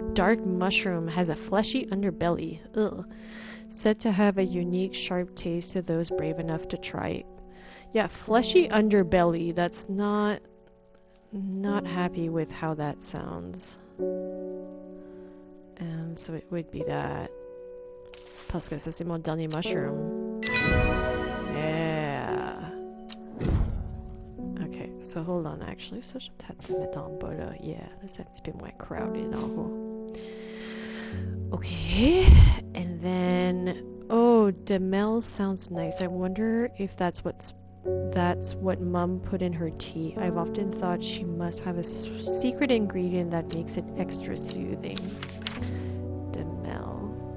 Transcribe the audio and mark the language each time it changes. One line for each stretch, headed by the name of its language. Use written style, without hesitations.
English: Dark mushroom has a fleshy underbelly. Ugh. Said to have a unique sharp taste to those brave enough to try it. Yeah, fleshy underbelly. That's not happy with how that sounds. So it would be that.
French: Parce que ça c'est mon dernier mushroom.
English: Yeah. Okay, so hold on actually.
French: Ça je vais peut-être le mettre en bas là.
English: Yeah,
French: là c'est un petit peu moins crowded en haut.
English: Okay, and then oh, Demel sounds nice. I wonder if that's what Mum put in her tea. I've often thought she must have a secret ingredient that makes it extra soothing. Demel.